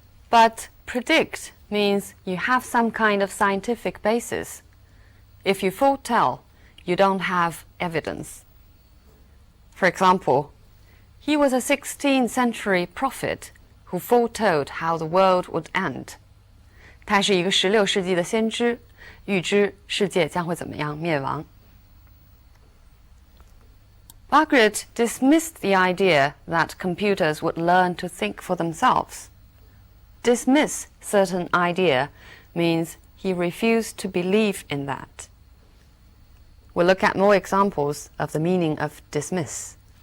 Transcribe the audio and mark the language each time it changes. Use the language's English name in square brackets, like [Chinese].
[English] But predict means you have some kind of scientific basis. If you foretell, you don't have evidence. For example, he was a 16th century prophet who foretold how the world would end. [Chinese] 他是一个16世纪的先知，预知世界将会怎么样灭亡。 [English] Margaret dismissed the idea that computers would learn to think for themselves. Dismiss certain idea means he refused to believe in that. We'll look at more examples of the meaning of dismiss.